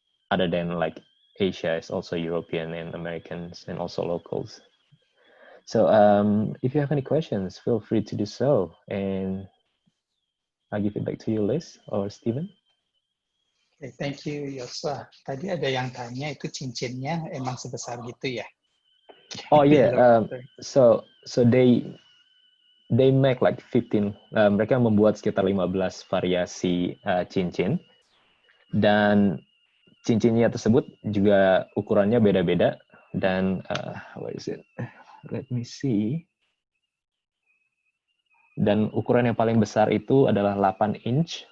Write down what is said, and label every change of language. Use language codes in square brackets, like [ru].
[en] Other than like Asia, it's also European and Americans and also locals. So if you have any questions, feel free to do so. And I'll give it back to you, Liz or Steven. Okay, thank you, Yosua. [id] Tadi ada yang tanya itu cincinnya emang sebesar gitu ya? [en] Oh yeah, so they make like 15. [id] Mereka membuat sekitar 15 variasi cincin, dan cincinnya tersebut juga ukurannya beda-beda. [en] Dan where is it? Let me see. [id] Dan ukuran yang paling besar itu adalah 8 inch.